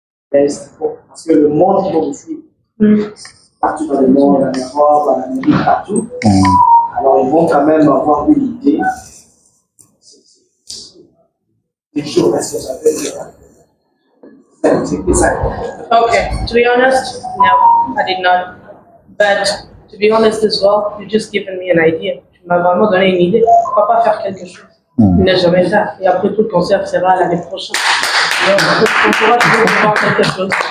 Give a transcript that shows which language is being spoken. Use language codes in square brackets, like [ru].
[fr] Parce que le monde qui va vous suivre, partout dans le monde, en Europe, en Amérique, partout, alors ils vont quand même avoir une idée des choses responsables. C'est ça. [en] Okay, to be honest, no, I did not. But to be honest as well, you've just given me an idea. [fr] Tu m'as vraiment donné une idée. Pourquoi pas faire quelque chose? Il n'est jamais tard. Et après tout, le concert sera l'année prochaine. Donc, on pourra toujours faire quelque chose.